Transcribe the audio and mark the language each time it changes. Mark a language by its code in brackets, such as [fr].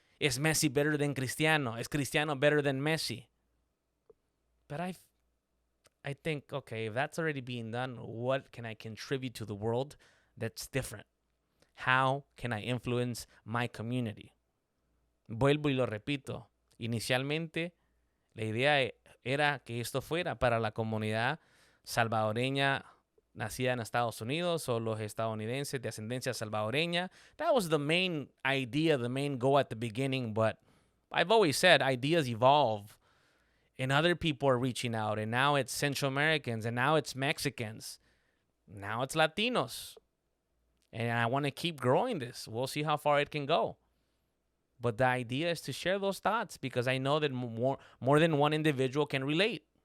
[en] Is Messi better than Cristiano? Is Cristiano better than Messi? But I think, okay, if that's already being done, what can I contribute to the world that's different? How can I influence my community? [es] Vuelvo y lo repito. Inicialmente, la idea era que esto fuera para la comunidad salvadoreña nacida en Estados Unidos o los estadounidenses de ascendencia salvadoreña. [en] That was the main idea, the main goal at the beginning. But I've always said ideas evolve, and other people are reaching out. And now it's Central Americans, and now it's Mexicans. Now it's Latinos. And I want to keep growing this. We'll see how far it can go. But the idea is to share those thoughts because I know that more than one individual can relate.